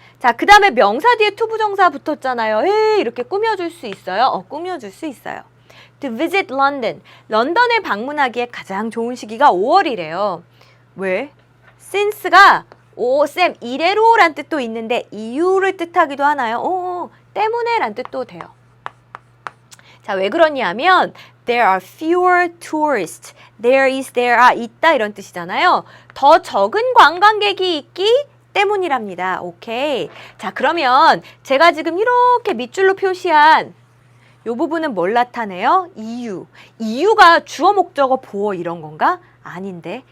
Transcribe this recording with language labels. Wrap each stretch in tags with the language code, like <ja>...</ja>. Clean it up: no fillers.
<ko>자, 그 다음에 명사 뒤에 투부정사 붙었잖아요. 에이, 이렇게 꾸며줄 수 있어요? 꾸며줄 수 있어요.</ko> <en>To visit London.</en> <ko>런던을 방문하기에 가장 좋은 시기가 5월이래요. 왜? since가 쌤 이래로란 뜻도 있는데 이유를 뜻하기도 하나요? 때문에 란 뜻도 돼요. 자, 왜 그러냐면</ko> <en>there are fewer tourists. there are</en> <ko>있다 이런 뜻이잖아요. 더 적은 관광객이 있기 때문이랍니다. 오케이. 자, 그러면 제가 지금 이렇게 밑줄로 표시한 이 부분은 뭘 나타내요? 이유. 이유가 주어, 목적어, 보어 이런 건가? 아닌데.</ko>